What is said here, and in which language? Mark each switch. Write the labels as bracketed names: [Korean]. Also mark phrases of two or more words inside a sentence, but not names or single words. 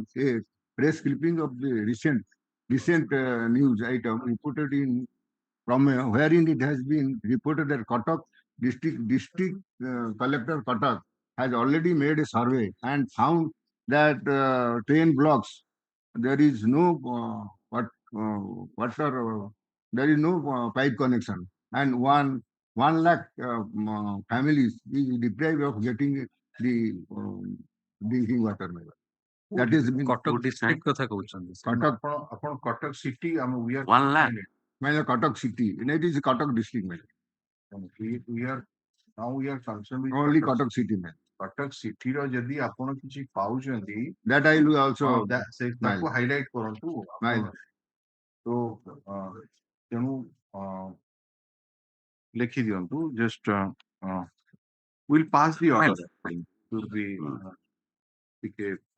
[English] A press clipping of the recent news item reported in from wherein it has been reported that Cuttack district collector Cuttack has already made a survey and found that 10 blocks there is no water, there is no pipe connection, and 1 lakh families is deprived of getting the drinking water. That is [Odia] Cuttack district କଥା କହୁଛନ୍ତି [English] ଆପଣ କଟକ city we are 1 lakh. Cuttack city. It is Cuttack district. We are concerned with only Cuttack city. [Odia] Cuttack city ର ଯଦି ଆପଣ କିଛି ପାଉଛନ୍ତି [English] that I will also [Odia] ତାକୁ highlight କରନ୍ତୁ। ତ ତେଣୁ ଲେଖି ଦିଅନ୍ତୁ [English] just we'll pass the order to be [Odia] ଟିକେ